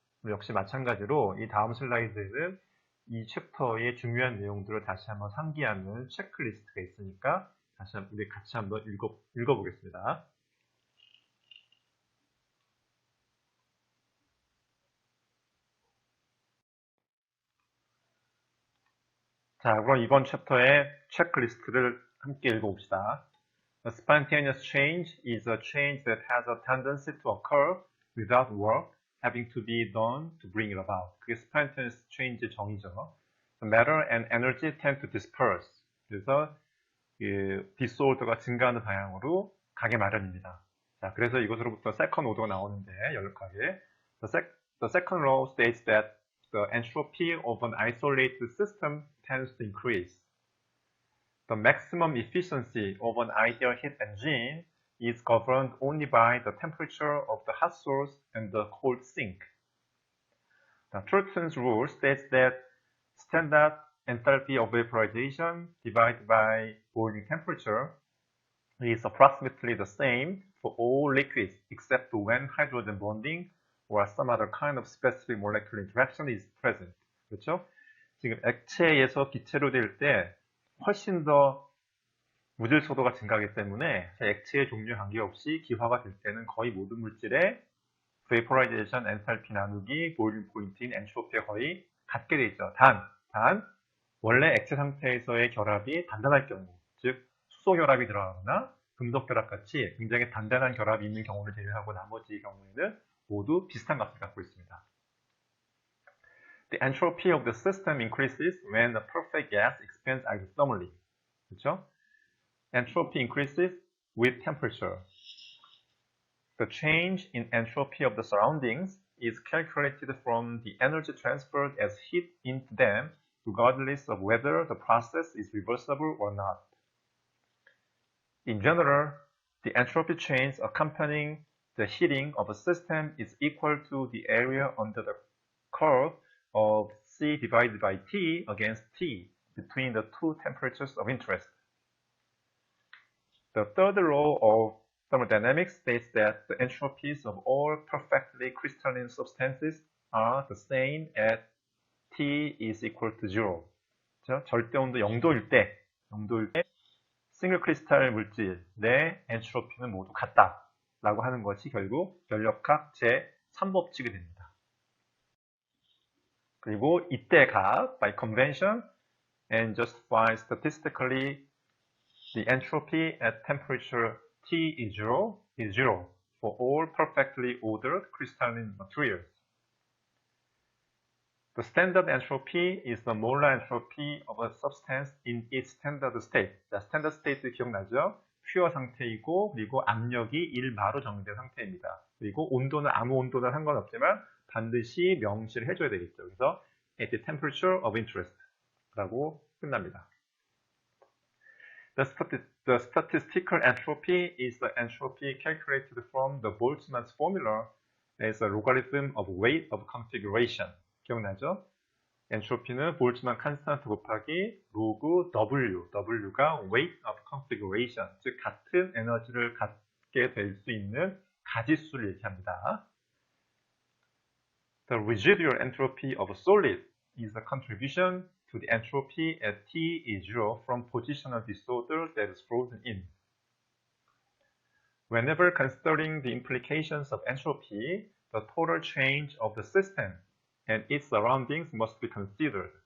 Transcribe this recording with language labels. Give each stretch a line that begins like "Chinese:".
Korean: 역시 마찬가지로 이 다음 슬라이드에는 이 챕터의 중요한 내용들을 다시 한번 상기하는 체크리스트가 있으니까 다시 한번 우리 같이 한번 읽어보겠습니다. 자, 그럼 이번 챕터의 체크리스트를 함께 읽어봅시다.
English: A spontaneous change is a change that has a tendency to occur without work having to be done to bring it about.
Korean: 그게 spontaneous change의 정의죠.
English: matter and energy tend to disperse.
Korean: 그래서 disorder가 증가하는 방향으로 가게 마련입니다. 자, 그래서 이것으로부터 second order가 나오는데 연락하게
English: the second law states that the entropy of an isolated system tends to increase. The maximum efficiency of an ideal heat engine is governed only by the temperature of the hot source and the cold sink. Now, Turton's rule states that standard enthalpy of vaporization divided by boiling temperature is approximately the same for all liquids except when hydrogen bonding or some other kind of specific molecular interaction is present.
Korean: 그렇죠? 지금 액체에서 기체로 될 때 훨씬 더 무질 소도가 증가하기 때문에 액체의 종류에 관계없이 기화가 될 때는 거의 모든 물질의 vaporization 엔탈피 나누기 보일링 포인트인 엔트로피가 거의 같게 돼 있죠. 단 원래 액체 상태에서의 결합이 단단할 경우, 즉 수소 결합이 들어가거나 금속 결합 같이 굉장히 단단한 결합이 있는 경우를 제외하고 나머지 경우에는 모두 비슷한 값을 갖고 있습니다.
English: The entropy of the system increases when the perfect gas expands isothermally.
Korean: 그렇죠?
English: Entropy increases with temperature. The change in entropy of the surroundings is calculated from the energy transferred as heat into them, regardless of whether the process is reversible or not. In general, the entropy change accompanying the heating of a system is equal to the area under the curve of C divided by T against T between the two temperatures of interest. The third law of thermodynamics states that the entropies of all perfectly crystalline substances are the same at T is equal to 0.
Korean: 절대 온도 0도일 때 싱글 크리스탈 물질 내 엔트로피는 모두 같다 라고 하는 것이 결국 연력학 제3법칙이 됩니다. 그리고 이때 값
English: by convention and justify statistically the entropy at temperature T is zero for all perfectly ordered crystalline materials. The standard entropy is the molar entropy of a substance in its standard state.
Korean: 자, standard state 기억나죠? 퓨어 상태이고 그리고 압력이 1마로 정의된 상태입니다. 그리고 온도는 아무 온도나 상관없지만 반드시 명시를 해줘야 되겠죠. 그래서
English: at the temperature of interest
Korean: 라고 끝납니다.
English: The statistical entropy is the entropy calculated from the Boltzmann's formula as a logarithm of weight of configuration.
Korean: 기억나죠? 엔트로피는 볼츠만 컨스턴트 곱하기 로그 W, W가 weight of configuration, 즉 같은 에너지를 갖게 될 수 있는 가지수를 얘기합니다.
English: The residual entropy of a solid is the contribution to the entropy at T is 0 from positional disorder that is frozen in. Whenever considering the implications of entropy, the total change of the system and its surroundings must be considered.